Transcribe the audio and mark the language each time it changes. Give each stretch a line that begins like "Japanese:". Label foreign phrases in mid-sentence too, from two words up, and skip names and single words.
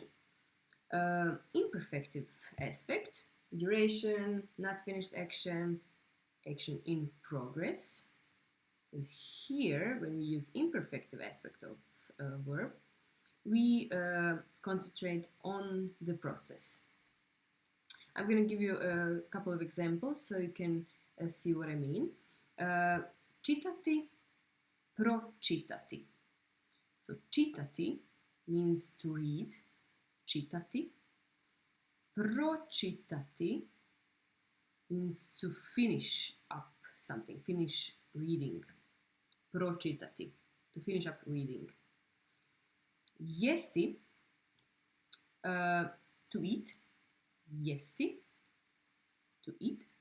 English: Imperfective aspect, duration, not finished action, action in progress. And here, when we use imperfective aspect of verb, we concentrate on the process. I'm going to give you a couple of examples so you can see what I mean.
Croatian: Čitati, pročitati.
English: So čitati means to read, čitati. Pročitati means to finish up something, finish reading. Pročitati, to finish up reading. Jesti, to eat. Jesti, to eat.